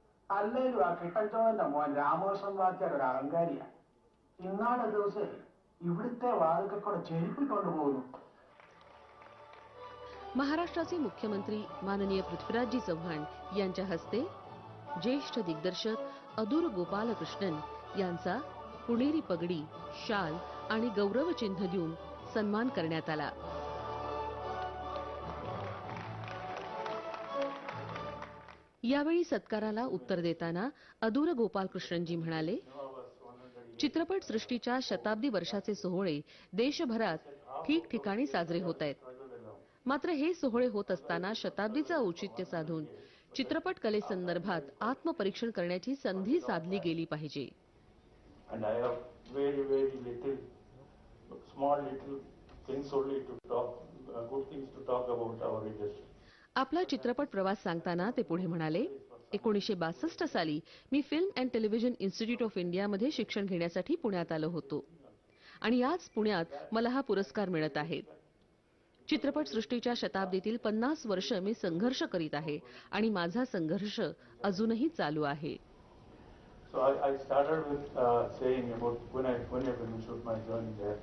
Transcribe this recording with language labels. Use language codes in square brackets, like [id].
[ml] അല്ലേലും ആ കിട്ടച്ചോന്റെ മോൻ രാമകൃഷ്ണൻ വാച്ചാൽ ഒരു അഹങ്കാരിയാണ്. ഇന്നാളെ ദിവസം ഇവിടുത്തെ വാതിൽക്കൽ കൂടെ ചെരുപ്പിക്കൊണ്ട് പോകുന്നു. [mr] महाराष्ट्राचे मुख्यमंत्री माननीय पृथ्वीराजजी चव्हाण यांच्या हस्ते ज्येष्ठ दिग्दर्शक अदूर गोपालकृष्णन यांचा पुणेरी पगडी, शाल आणि गौरवचिन्ह देऊन सन्मान करण्यात आला. यावेळी सत्काराला उत्तर देताना अदूर गोपालकृष्णनजी म्हणाले, चित्रपट सृष्टीच्या शताब्दी वर्षाचे सोहळे देशभरात ठिकठिकाणी साजरे होत आहेत. मात्र हे सोहळे होत असताना शताब्दीचा औचित्य साधून चित्रपट कलेसंदर्भात आत्मपरीक्षण करण्याची संधी साधली गेली पाहिजे. [en] and I have very, very little, small little things only to talk, good things to talk about our industry. [mr] आपला चित्रपट प्रवास सांगताना ते पुढे म्हणाले, 1962 साली मी film and television institute of इंडियामध्ये शिक्षण घेण्यासाठी पुण्यात आलो होतो आणि याच पुण्यात मला हा पुरस्कार मिळत आहे. चित्रपटसृष्टीच्या शताब्दीतील 50 वर्ष मी संघर्ष करीत आहे आणि माझा संघर्ष अजूनही चालू आहे. [en] So I started with saying about Pune Film Institute, my journey there.